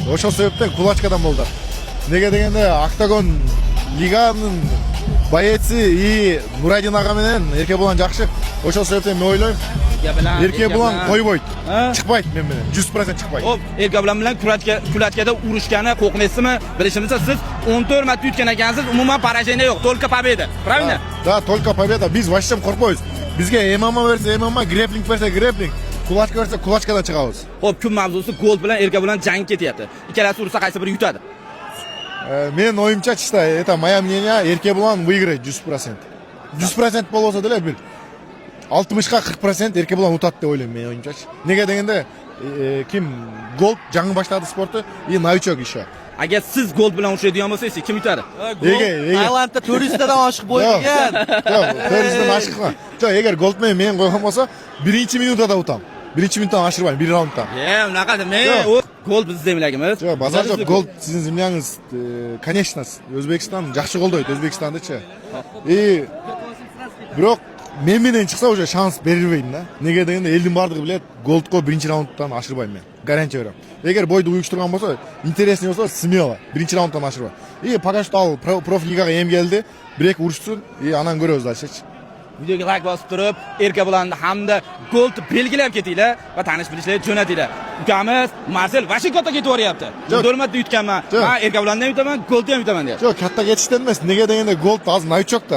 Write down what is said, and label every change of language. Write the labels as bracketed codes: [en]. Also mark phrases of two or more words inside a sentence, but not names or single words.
[uz] O'sha sababdan kulaçkadan bo'ldi. Nega deganda Octagon liganing boyetsi и Nuradin ağa bilan Erkebulan yaxshi. O'sha sababdan men o'ylayman. Erkebulan qo'ymaydi. Chiqmaydi men bilan. 100% chiqmaydi. Hop, Erkebulan bilan kulaçkada urishgani qo'rqmaysizmi? Bilishimizcha siz 14 marta yutgan ekansiz, umuman поражение yo'q, [ru] только победа. [uz] Правильно? [ru] Да, только победа. [uz] Biz вообще qo'rqmaymiz. Bizga MMA versa MMA, grappling versa grappling, kulaçka versa kulaçkadan chiqamiz. Hop, kun mavzusi Gold bilan Erkebulan jang ketyapti. Ikkalasi ursa qaysi biri yutadi? Men o'yimcha chista, [ru] это моя мнение, Erkebulan выиграет 100%. [uz] 100% bo'lsa da bil. 60 ga 40% Erkebulan utadi deb o'ylayman men o'yimcha. Nega deganda kim Gold jang boshladi sportni, и novichok ishi. Agar siz Gold bilan urishadigan bo'lsangiz, kim yutadi? Tailandda 400 tadan oshiq bo'lgan. Yo'q, 400 dan oshiqman. Yo'q, agar Goldman men qo'ygan bo'lsa, 1-minutda utam. 1-minutdan oshirmayman, 1 raunddan. Unaqa men Gold bizning zemlagimiz. Yo'q, bozor yo'q, Gold sizning zemlyangiz, конечно, O'zbekiston yaxshi qo'lda o'ydi, O'zbekistonda-chi. Biroq men bilan chiqsa o'sha shans berilmaydi-da. Nega deganda elning bardigi biladi, Goldga 1-raunddan oshirmayman men. Garantiya beraman. Agar bo'yda uyushtirgan bo'lsa, интересный bo'lsa, смело 1-raunddan oshirmayman. [ru] Пока что [uz] prof ligaga ham keldi, bir-ikki urishsin, anan ko'ramiz dashchi. Videoga like bosib turib, Erkebulanni hamda Gold belgilab ketinglar va tanish bilishlarga jo'natinglar. Ukamiz Marcel Washingtonga ketib boryapti. 14 marta yutganman. Men Erkebulanni ham yutaman, Goldni ham yutaman deyapti. Yo'q, katta ketishdan emas. Nega deganda Gold hozir novichokda.